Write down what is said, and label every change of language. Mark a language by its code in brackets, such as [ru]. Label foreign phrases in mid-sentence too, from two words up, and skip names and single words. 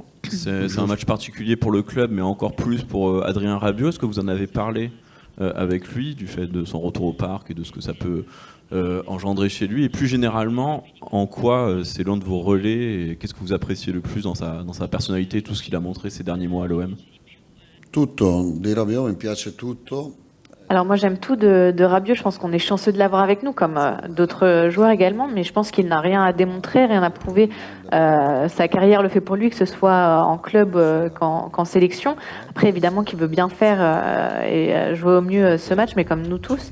[fr] C'est un match particulier pour le club, mais encore plus pour Adrien Rabiot. Est-ce que vous en avez parlé avec lui, du fait de son retour au parc et de ce que ça peut engendrer chez lui? Et plus généralement, en quoi c'est l'un de vos relais et qu'est-ce que vous appréciez le plus dans sa personnalité, tout ce qu'il a montré ces derniers mois à l'OM? [it] Tutto, di Rabiot mi piace tutto. [fr] Alors moi j'aime tout de Rabiot, je pense qu'on est chanceux de l'avoir avec nous comme d'autres joueurs également, mais je pense qu'il n'a rien à démontrer, rien à prouver. Sa carrière le fait pour lui, que ce soit en club qu'en sélection. Après évidemment qu'il veut bien faire et jouer au mieux ce match, mais comme nous tous.